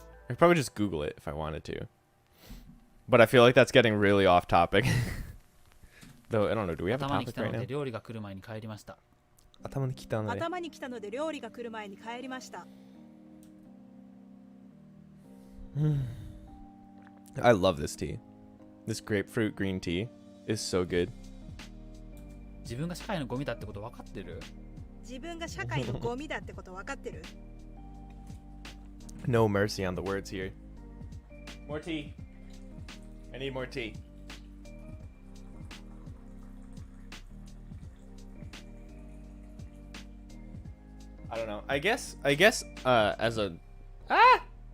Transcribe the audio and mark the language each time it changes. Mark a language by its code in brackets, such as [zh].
[en] I could probably just Google it if I wanted to. But I feel like that's getting really off topic. Though, I don't know. Do we have a [ja] 頭に来 [en] topic [ja] た [en] right [ja] ので [en] now? [ja] 料理が来る前に帰りました。頭に来たので。頭に来たので料理が来る前に帰りました。 [en] I love this tea. This grapefruit green tea is so good. [ja] 自分が社会のゴミだってこと分かってる？自分が社会のゴミだってこと分かってる？ [en] No mercy on the words here. More tea. I need more tea. I don't know. I guess as a ah!